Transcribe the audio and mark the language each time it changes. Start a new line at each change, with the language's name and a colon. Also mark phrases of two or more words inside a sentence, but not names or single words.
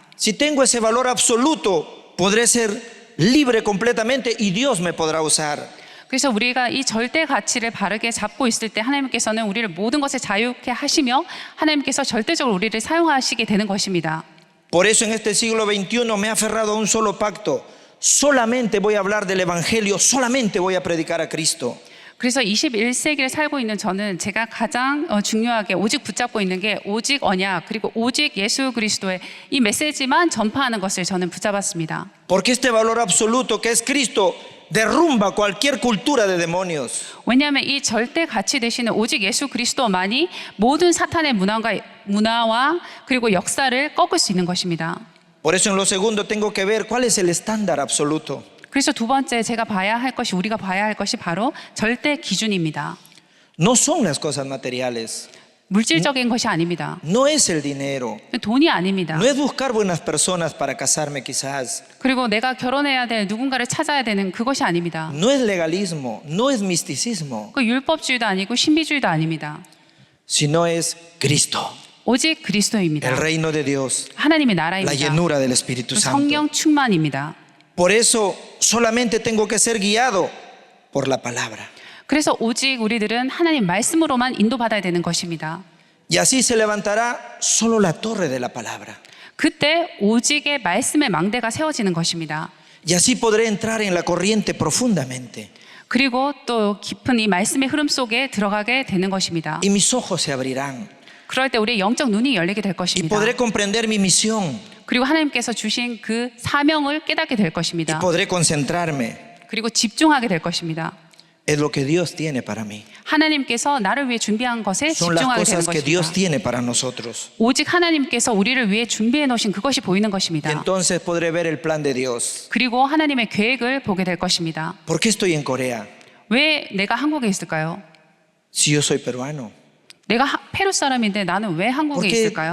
Spanish: Si tengo ese valor absoluto, podré ser libre completamente y Dios me podrá usar.
Korean: 그래서 우리가 이 절대 가치를 바르게 잡고 있을 때 하나님께서는 우리를 모든 것에 자유케 하시며 하나님께서 절대적으로 우리를 사용하시게 되는 것입니다.
Spanish: Por eso en este siglo XXI me he aferrado a un solo pacto. Solamente voy a hablar del evangelio, solamente voy a predicar a Cristo.
Korean: 그래서 21세기를 살고 있는 저는 제가 가장 중요하게 오직 붙잡고 있는 게 오직 언약 그리고 오직 예수 그리스도의 이 메시지만 전파하는 것을 저는 붙잡았습니다.
Spanish: Porque este valor absoluto que es Cristo derrumba cualquier cultura de demonios.
Korean: 왜냐하면 이 절대 가치 되시는 오직 예수 그리스도만이 모든 사탄의 문화와 그리고 역사를 꺾을 수 있는 것입니다.
Spanish: Por eso en lo segundo tengo que ver cuál es el estándar absoluto.
Korean: 그래서 두 번째 제가 봐야 할 것이 우리가 봐야 할 것이 바로 절대 기준입니다.
Spanish: No son las cosas materiales.
Korean: 물질적인 것이 아닙니다.
Spanish: No es el dinero.
Korean: 돈이 아닙니다.
Spanish: No es buscar buenas personas para casarme quizás.
Korean: 그리고 내가 결혼해야 될 누군가를 찾아야 되는 그것이 아닙니다.
Spanish: No es legalismo, no es misticismo,
Korean: 그 율법주의도 아니고 신비주의도 아닙니다.
Spanish: sino es Cristo,
Korean: 오직 그리스도입니다.
Spanish: el reino de Dios,
Korean: 하나님의
Spanish: la
Korean: 나라입니다.
Spanish: llenura del Espíritu Santo.
Korean: 성령 충만입니다.
Spanish: Por eso solamente tengo que ser guiado por la palabra.
Korean: 그래서 오직 우리들은 하나님 말씀으로만 인도받아야 되는 것입니다.
Spanish: Y así se levantará solo la torre de la palabra.
Korean: 그때 오직의 말씀의 망대가 세워지는 것입니다.
Spanish: Y así podré entrar en la corriente profundamente.
Korean: 그리고 또 깊은 이 말씀의 흐름 속에 들어가게 되는 것입니다.
Spanish: Y mis ojos se abrirán.
Korean: 그럴 때 우리의 영적 눈이 열리게 될
Spanish: Y
Korean: 것입니다.
Spanish: podré comprender mi misión.
Korean: 그리고 하나님께서 주신 그 사명을 깨닫게 될
Spanish: Y
Korean: 것입니다.
Spanish: podré concentrarme.
Korean: 그리고 집중하게 될 것입니다.
Spanish: Es lo que Dios tiene para mí.
Korean: 하나님께서 나를 위해 준비한 것에
Spanish: Son las
Korean: 집중하게 되는
Spanish: cosas que Dios
Korean: 것입니다.
Spanish: tiene para nosotros.
Korean: 오직 하나님께서 우리를 위해 준비해 놓으신 그것이 보이는
Spanish: Y
Korean: 것입니다.
Spanish: entonces podré ver el plan de Dios.
Korean: 그리고 하나님의 계획을 보게 될 것입니다.
Spanish: ¿Por qué estoy en Corea?
Korean: 왜 내가 한국에 있을까요?
Spanish: Si yo soy peruano.
Korean: 내가 페루 사람인데 나는 왜 한국에
Spanish: Porque
Korean: 있을까요?